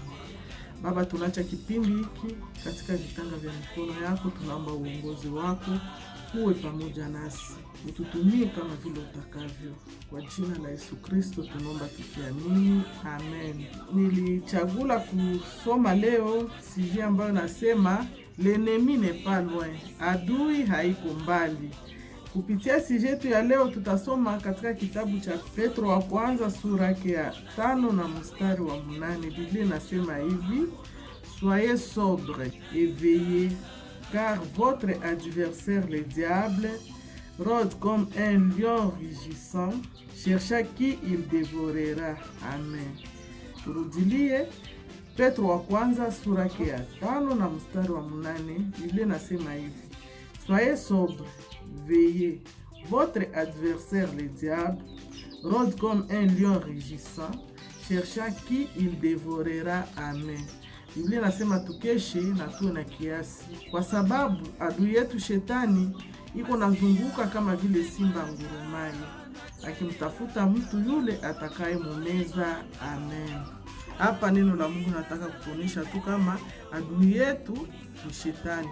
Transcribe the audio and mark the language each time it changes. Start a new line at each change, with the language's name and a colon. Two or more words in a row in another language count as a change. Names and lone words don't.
Swahili: Baba, tunaacha kipindi hiki katika vitanga vya mikono yako. Tunaomba uongozi wako uwe pamoja nasi, ututumie kama vile utakavyo. Kwa jina la Yesu Kristo tunaomba tukiamini, amen. Nilichagula kusoma leo sije ambayo nasema
French: l'ennemi n'est pas loin,
Swahili: adui haiko mbali. Kupitia sijetu ya leo tutasoma katika kitabu cha Petro wa kwanza sura ya 5 na mstari wa 8. Biblia inasema hivi:
French: Soyez sobre et veillez, car votre adversaire le diable rôde comme un lion rugissant, cherchant qui il dévorera.
Swahili: Amen. Turudilie Petro wa kwanza sura ya 5 na mstari wa 8. Biblia inasema hivi:
French: Soyez sobre, veillez, votre adversaire le diable rôde comme un lion rugissant, cherchant qui il dévorera. Amen.
Swahili: Biblia nasema tukeshe na tuwe na kiasi, kwa sababu adui yetu shetani iko nazunguka kama vile simba ngurumaye, akimtafuta mtu yule atakaye mumeza. Amen. Hapa neno la Mungu nataka kutuonesha tu kama adui yetu ni shetani.